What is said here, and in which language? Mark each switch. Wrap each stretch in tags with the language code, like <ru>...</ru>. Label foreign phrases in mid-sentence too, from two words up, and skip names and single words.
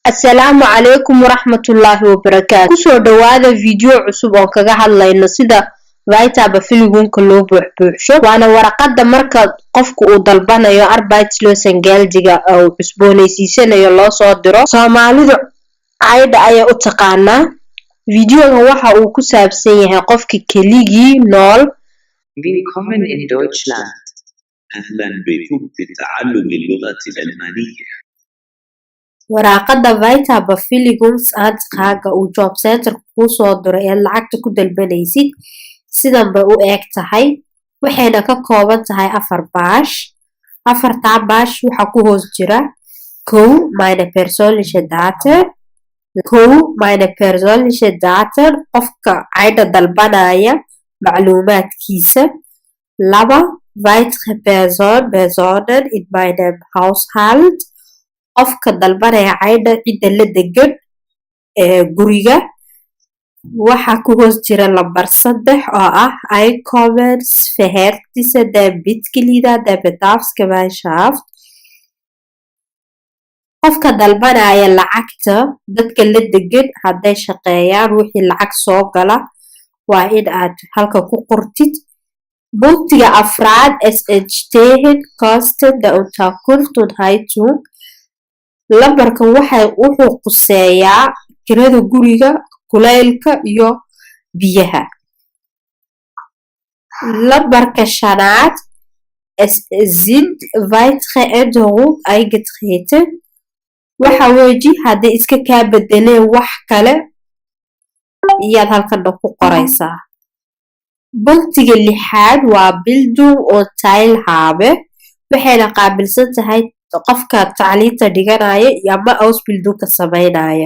<so>Assalaamu calaykum waraxmatullaahi wabarakaatu. Kusoo dhawaada video cusub oo kaga hadlayno sida Vitabufilinka loo buuxbuuxsho. Waana warqada marka qofku uu dalbanayo Arbeitslosengeld-ga oo cusboonaysiisanayo loo soo diro. Soomaalidu ayda ayaa u taqaanaa. Videoga waxa uu ku saabsan yahay qofka keligii nool.</so> <de>Willkommen in Deutschland.</de> <ar>أهلا بكم في تعلم اللغة الألمانية.</ar> <so>Waraqada Vitabufilinka uu job center ku soo diro ee lacagta ku dalbanaysid sidan bay u eg tahay waxayna ka kooban tahay 4 baash. 4ta baash waxa ku hoos jira</so> <de>meine persönliche Daten, meine persönliche Daten</de> <so>qofka ayda dalbanaya macluumaadkiisa.</so> <de>2 weitere Personen in meinem Haushalt</de> <so>qofka dalbanaya ayda cida la degan guriga. Waxa ku hoos jira lambar 3 oo ah</so> <de>Einkommensverhältnisse der Mitglieder der Bedarfsgemeinschaft.</de> <so>Qofka dalbanaya lacagta dadka la degan haday shaqeeyaan wixii lacag soo gala waa in aad halka ku qortid. Buntiga afraad</so> <de>es entstehen Kosten der Unterkunft und Heizung.</de> <so>Lambarkan wuxuu quseeyaa kirada guriga, kulaylka iyo biyaha. Lambarka shanaad</so> <de>es sind weitere Änderungen eingetreten.</de> <so>Waxa weeji haday iska kaa bedeleen wax kale iyaad halkan ku qoraysaa. Buntiga lixaad waa</so> <de>Bildung und Teilhabe.</de> <so>Waxayna qaabilsan tahay qofka tacliinta dhiganaya ama Ausbildung sameynaya.</so>